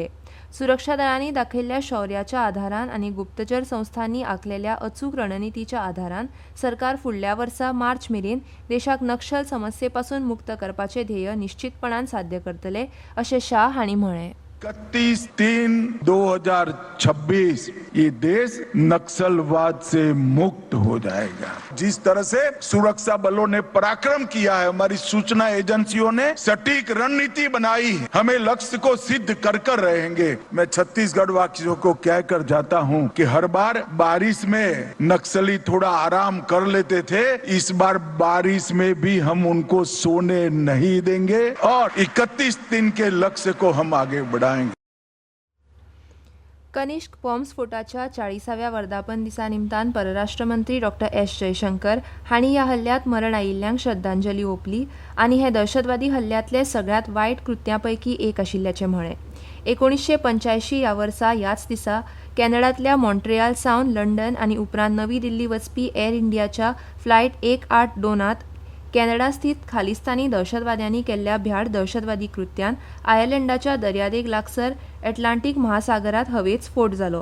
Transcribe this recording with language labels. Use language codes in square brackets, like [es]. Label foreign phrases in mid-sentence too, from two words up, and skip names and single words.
[kok] सुरक्षा दळांनी दाखयल्ल्या शौर्याच्या आधारान आनी गुप्तचर संस्थांनी आंखलेल्या अचूक रणनितीच्या आधारान सरकार फुडल्या वर्सा मार्च मेरेन देशाक नक्षल समस्ये पासून मुक्त करपाचें ध्येय निश्चितपणान साध्य करतले अशें शाह हांणी म्हळें. [hi] 31/3/2026 ये देश नक्सलवाद से मुक्त हो जाएगा. जिस तरह से सुरक्षा बलों ने पराक्रम किया है, हमारी सूचना एजेंसियों ने सटीक रणनीति बनाई, हमें लक्ष्य को सिद्ध कर कर रहेंगे. मैं छत्तीसगढ़ वासियों को कहकर जाता हूं कि हर बार बारिश में नक्सली थोड़ा आराम कर लेते थे, इस बार बारिश में भी हम उनको सोने नहीं देंगे और 31 दिन के लक्ष्य को हम आगे बढ़ाएंगे. [kok] कनिष्क बॉम्ब स्फोटाच्या 40व्या वर्धापन दिसा निमतान परराष्ट्र मंत्री डॉ. एस. जयशंकर हांणी ह्या हल्ल्यात मरण आयिल्ल्यांक श्रद्धांजली ओंपली आनी हे दहशतवादी हल्ल्यांतले सगळ्यात वायट कृत्यांपैकी एक आशिल्ल्याचें म्हळें. 1985 ह्या वर्सा ह्याच दिसा कॅनडांतल्या मॉन्ट्रियल सावन लंडन आनी उपरांत नवी दिल्ली वचपी एअर इंडियाच्या फ्लायट 182त कॅनडा स्थित खालिस्तानी दहशतवाद्यांनी केल्ल्या भ्याड दहशतवादी कृत्यान आयर्लंडाच्या दर्यादेग लागसर अटलांटीक महासागरात हवेत स्फोट जालो.